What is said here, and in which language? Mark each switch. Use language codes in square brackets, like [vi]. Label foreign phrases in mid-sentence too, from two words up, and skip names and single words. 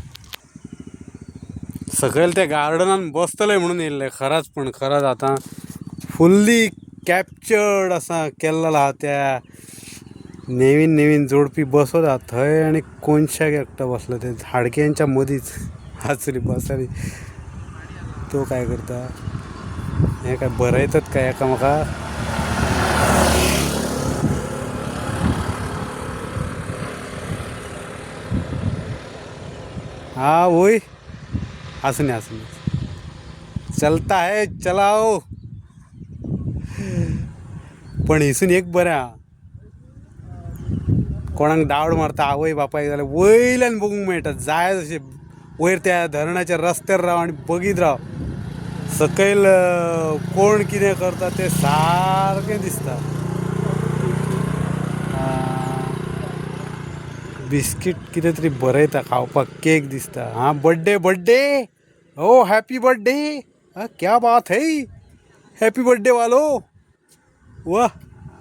[kok] सकयल त्या गार्डनान बसतले म्हणून येयल्ले खरंच आता [en] fully captured [kok] असा केल्लो हा. त्या नवीन जोडपी बसत आहा थंय आणि कोनशाक एकटो बसलो ते झाडक्यांच्या मदींच आचली बसाली. तो काय करता हे काय बरयतात काय एकामेका. [hi] हाँ वही हंसने चलता है चलाओ. [kok] पण हिसून एक बरें हा, कोणाक डावड मारता आवय बापाय जाल्यार वयल्यान बघूंक मेळटा. जाय तशें वयर त्या धरणाच्या रस्त्यार राव आणि बघीत राव. सकयल कोण कितें करता तें सारकें दिसता. बिस्कीट कितें तरी बरयता खावपाक केक दिसता. [en] हाँ birthday o happy birthday. [hi] क्या बात है [en] happy birthday [hi] वालो. वाह